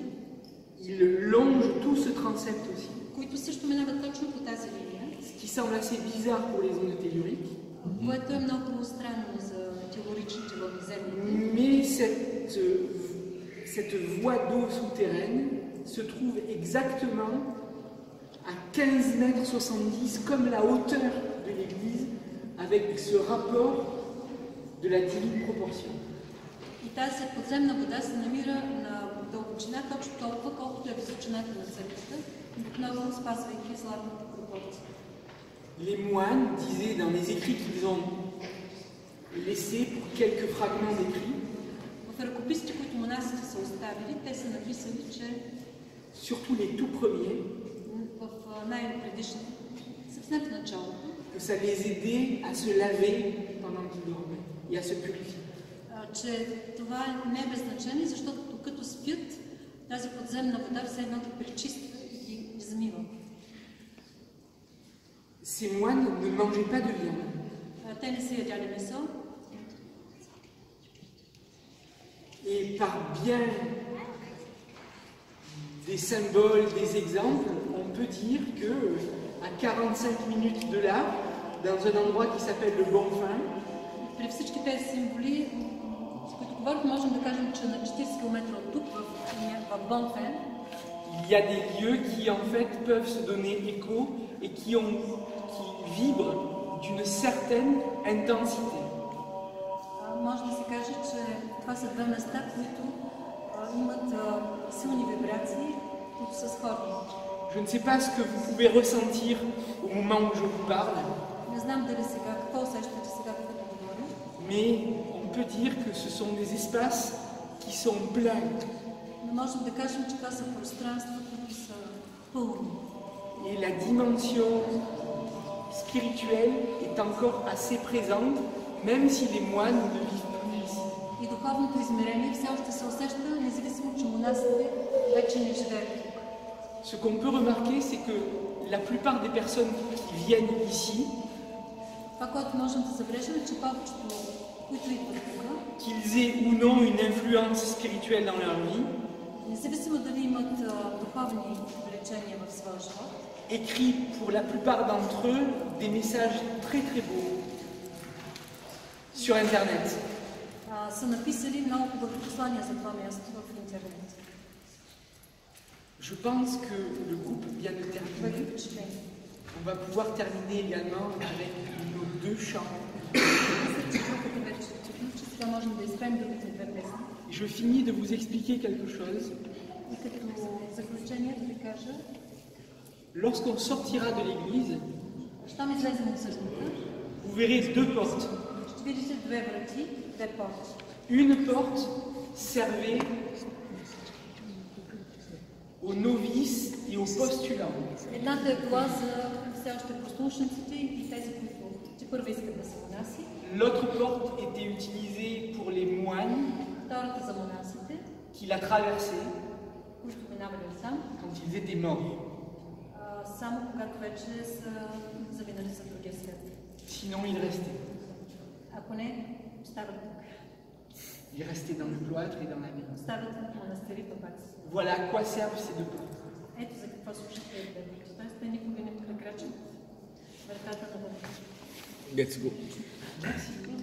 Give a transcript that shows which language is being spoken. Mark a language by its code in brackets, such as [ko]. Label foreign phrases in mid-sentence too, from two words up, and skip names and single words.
[fr] Il longe tout ce transept aussi, [bg] които също минават точно по тази линия, [fr] ce qui semble assez bizarre pour les ondes telluriques. [bg] което е много странно за теоричните вълноземните. [fr] Mais cette voie d'eau souterraine se trouve exactement à 15 mètres 70, comme la hauteur de l'église, avec ce rapport de la divine proportion. [bg] И тази подземна вода се намира на дълбочина точно толкова, колкото е височината на църквата, отново спазвайки златната пропорция. [fr] Les moines disaient dans les écrits qu'ils ont laissés pour quelques fragments d'écrits, [bg] В ръкописите, които монасите са оставили, те са написали, че [fr] surtout les tout premiers, [bg] в най-предишните, съвсем в началото, [fr] que ça les aidait à se laver pendant qu'ils dormaient et à se purifier. [bg] че това не е без значение, защото докато спят, тази подземна вода все едно ги пречиства и ги измива. [fr] Ces moines ne mangeaient pas de viande. [bg] Те не са ядяли месо. [fr] Et par bien des symboles, des exemples, on peut dire que à 45 minutes de là, dans un endroit qui s'appelle le Bonfin, [bg] При всички тези символи, с които говорих, можем да кажем, че на 40 км от тук, в Бонфен, [fr] il y a des lieux qui en fait peuvent se donner écho et qui vibrent d'une certaine intensité. [bg] може да се каже, че това са две места, които имат силни вибрации, които са сходни. [fr] Je ne sais pas ce que vous pouvez ressentir au moment où je vous parle, [bg] Не знам дали сега, какво усещате сега, когато говоря, [fr] mais on peut dire que ce sont des espaces qui sont pleins. [bg] но можем да кажем, че това са пространства, които са пълни. [fr] Et la dimension spirituelle est encore assez présente, même si les moines ne vivent plus ici. [bg] И духовното измерение все още се усеща, независимо, че монасите вече не живеят тук. [fr] Ce qu'on peut remarquer, c'est que la plupart des personnes qui viennent ici [bg] Това, което можем да забележим, е, че повечето, които идват тук, [fr] qu'ils aient ou non une influence spirituelle dans leur vie, [bg] независимо дали имат духовни влечения в своя живот, [fr] écrit pour la plupart d'entre eux des messages très très beaux sur Internet. [bg] са написали много хубави послания за това място в интернет. [fr] Je pense que le groupe vient de [bg] Това е [fr] terminer. [bg] впечатление. [fr] On va pouvoir terminer également avec nos 2 chants. [bg] Мисля, че групата вече приключи, сега можем да изпеем другите две песни. [fr] Je finis de vous expliquer quelque chose. [bg] И като заключение да ви кажа, [fr] Lorsqu'on sortira de l'église, [bg] щом излезем от църквата, [fr] vous verrez 2 portes. [bg] ще видите две врати, две порти. [fr] Une porte servait aux novices et aux postulants. [bg] Едната е била за все още послушниците и тези, които че първо искат да се монаси. [fr] L'autre porte était utilisée pour les moines [bg] Втората за монасите, [fr] qui la traversaient [bg] които минавали оттам, [fr] quand ils étaient morts. [bg] само когато вече са заминали за другия свят. [fr] Sinon, ils restaient. [bg] Ако не, остават тук. [fr] Ils restaient dans le cloître et dans la ville. [bg] Остават в монастири в пак. [fr] Voilà à quoi servent ces 2 portes. [bg] Ето за какво служат тези две врати. Тоест, те никога не прекрачат вратата на бъдещето. [en] Let's go. [fr] Merci.